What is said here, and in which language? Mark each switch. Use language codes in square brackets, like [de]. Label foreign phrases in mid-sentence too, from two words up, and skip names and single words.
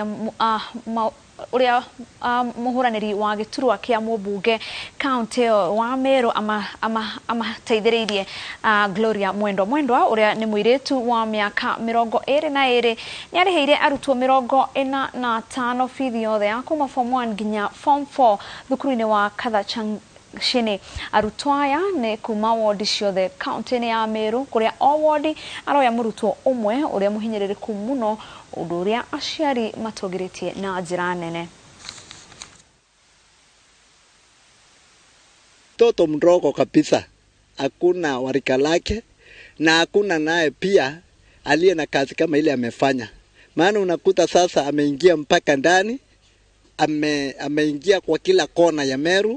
[ki] uria muhuraniri wa giturwa kia mubunge kaunti wa Meru amateithiririe Gloria Mwendwa uria ni muiritu wa miaka 22 ni ariheire arutwo 45 bithi yothe ya kuma form 1 nginya form 4 thukuru-ini wa Kathachang Shini. Arutwo aya ni kuma ward ciothe kaunti-ini ya Meru kuria o ward aroya murutwo umwe uria muhinyiririku muno undu uria aciari matogiritie na njira nene. [sw] Toto mdogo kabisa, hakuna warika lake na hakuna naye pia aliye na kazi kama ile amefanya. Maana unakuta sasa ameingia mpaka ndani, ameingia kwa kila kona ya Meru.